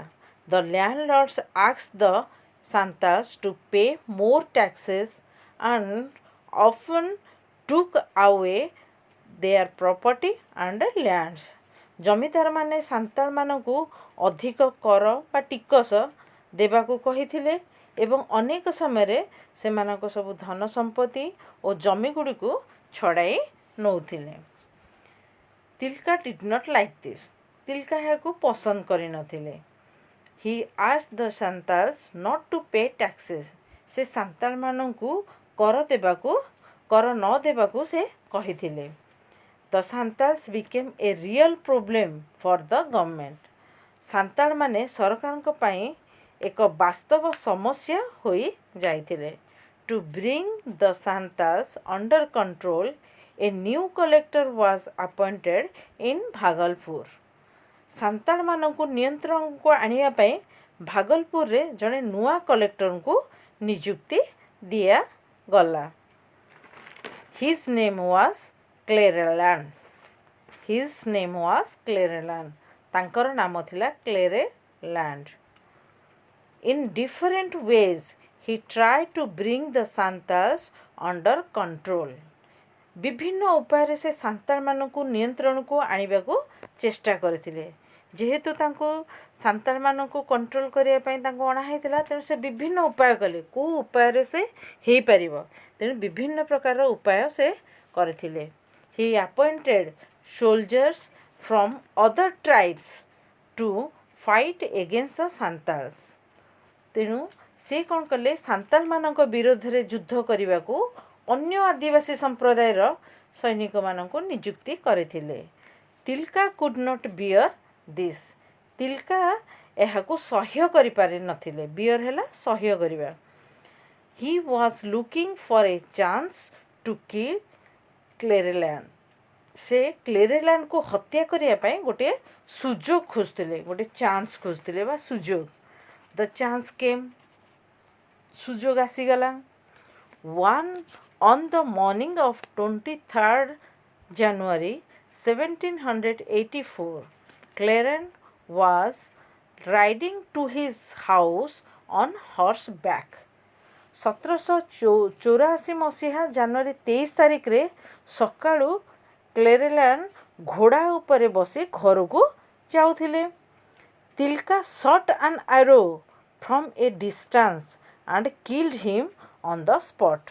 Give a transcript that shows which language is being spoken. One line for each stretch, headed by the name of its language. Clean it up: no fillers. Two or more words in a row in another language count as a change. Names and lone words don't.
English: The landlords asked the Santals to pay more taxes and often took away their property and lands.
Odia: ଜମିଦାରମାନେ ସାନ୍ତାଳମାନଙ୍କୁ ଅଧିକ କର ବା ଟିକସ ଦେବାକୁ କହିଥିଲେ ଏବଂ ଅନେକ ସମୟରେ ସେମାନଙ୍କ ସବୁ ଧନ ସମ୍ପତ୍ତି ଓ ଜମିଗୁଡ଼ିକୁ ଛଡ଼ାଇ ନେଉଥିଲେ.
English: ତିଲକା did not like this.
Odia: ତିଲକା ଏହାକୁ ପସନ୍ଦ କରିନଥିଲେ.
English: He asked the Santals not to pay taxes.
Odia: ସେ ସାନ୍ତାଳମାନଙ୍କୁ କର ନ ଦେବାକୁ ସେ କହିଥିଲେ.
English: The Santals became a real problem for the government.
Odia: ସାନ୍ତାଳମାନେ ସରକାରଙ୍କ ପାଇଁ ଏକ ବାସ୍ତବ ସମସ୍ୟା ହୋଇଯାଇଥିଲେ.
English: To bring the Santals under control, a new collector was appointed in ଭାଗଲପୁର.
Odia: ସାନ୍ତାଳମାନଙ୍କୁ ନିୟନ୍ତ୍ରଣକୁ ଆଣିବା ପାଇଁ ଭାଗଲପୁରରେ ଜଣେ ନୂଆ କଲେକ୍ଟରଙ୍କୁ ନିଯୁକ୍ତି ଦିଆଗଲା.
English: His name was Clereland.
Odia: ତାଙ୍କର ନାମ ଥିଲା Clereland.
English: In different ways, he tried to bring the Santals under control.
Odia: ବିଭିନ୍ନ ଉପାୟରେ ସେ ସାନ୍ତାଳମାନଙ୍କୁ ନିୟନ୍ତ୍ରଣକୁ ଆଣିବାକୁ ଚେଷ୍ଟା କରିଥିଲେ. ଯେହେତୁ ତାଙ୍କୁ ସାନ୍ତାଳମାନଙ୍କୁ କଣ୍ଟ୍ରୋଲ କରିବା ପାଇଁ ତାଙ୍କୁ ଅଣାହେଇଥିଲା, ତେଣୁ ସେ ବିଭିନ୍ନ ଉପାୟ କଲେ. କେଉଁ ଉପାୟରେ ସେ ହେଇପାରିବ, ତେଣୁ ବିଭିନ୍ନ ପ୍ରକାରର ଉପାୟ ସେ କରିଥିଲେ.
English: He appointed soldiers from other tribes to fight against the Santals.
Odia: ତେଣୁ ସେ କ'ଣ କଲେ, ସାନ୍ତାଳମାନଙ୍କ ବିରୋଧରେ ଯୁଦ୍ଧ କରିବାକୁ ଅନ୍ୟ ଆଦିବାସୀ ସମ୍ପ୍ରଦାୟର ସୈନିକମାନଙ୍କୁ ନିଯୁକ୍ତି କରିଥିଲେ.
English: ତିଲକା could not bear this.
Odia: ତିଲକା ଏହାକୁ ସହ୍ୟ କରିପାରିନଥିଲେ. ବିୟର ହେଲା ସହ୍ୟ କରିବା.
English: He was looking for a chance to kill Clereland.
Odia: ସେ କ୍ଲେରେଲାଣ୍ଡକୁ ହତ୍ୟା କରିବା ପାଇଁ ଗୋଟିଏ ସୁଯୋଗ ଖୋଜୁଥିଲେ, ଗୋଟେ ଚାନ୍ସ ଖୋଜୁଥିଲେ ବା ସୁଯୋଗ.
English: The chance came.
Odia: ସୁଯୋଗ ଆସିଗଲା.
English: On the morning of 23rd January 1784, Clereland was riding to his house on horseback।
Odia: 1784 ମସିହା ଜାନୁଆରୀ 23 ତାରିଖରେ ସକାଳୁ କ୍ଲେରେଲାଣ୍ଡ ଘୋଡ଼ା ଉପରେ ବସି ଘରକୁ ଯାଉଥିଲେ।
English: ତିଲକା shot an arrow from a distance and killed him on the spot।